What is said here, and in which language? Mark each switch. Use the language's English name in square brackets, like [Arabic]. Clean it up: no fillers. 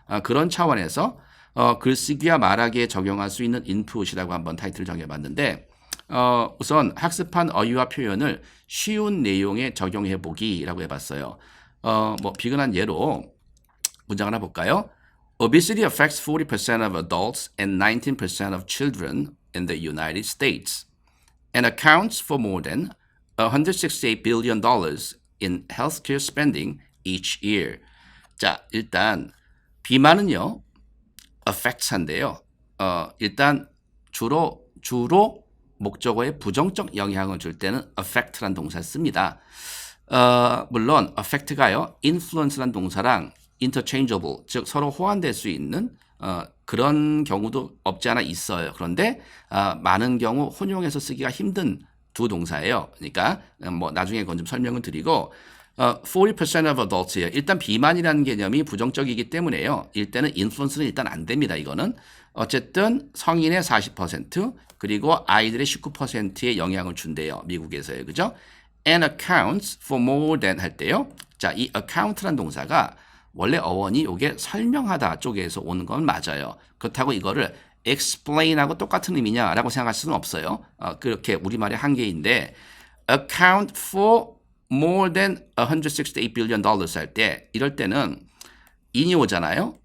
[Korean] 그런 차원에서 글쓰기와 말하기에 적용할 수 있는 인풋이라고 한번 타이틀을 정해봤는데 우선 학습한 어휘와 표현을 쉬운 내용에 적용해 보기라고 해봤어요. 뭐 비근한 예로 문장 하나 볼까요? [English] Obesity affects 40% of adults and 19% of children in the United States and accounts for more than $168 billion in healthcare spending each year. [Korean] 자, 일단 비만은요, affects한데요. 일단 주로 목적어에 부정적 영향을 줄 때는 affect란 동사를 씁니다. 물론 affect가요, influence란 동사랑 interchangeable, 즉 서로 호환될 수 있는 그런 경우도 없지 않아 있어요. 그런데 많은 경우 혼용해서 쓰기가 힘든 두 동사예요. 그러니까 뭐 나중에 그건 좀 설명을 드리고 [English] 40% of adults [Korean] 예요. 일단 비만이라는 개념이 부정적이기 때문에요. 일단은 influence는 일단 안 됩니다. 이거는 어쨌든 성인의 40% 그리고 아이들의 19%의 영향을 준대요. 미국에서요. 그죠? [English] And accounts for more than [Korean] 할 때요. 자, 이 account란 동사가 원래 어원이 이게 설명하다 쪽에서 오는 건 맞아요. 그렇다고 이거를 explain하고 똑같은 의미냐라고 생각할 수는 없어요. 그렇게 우리말의 한계인데 [English] account for more than $168 billion [Korean] 할 때 이럴 때는 in이 오잖아요.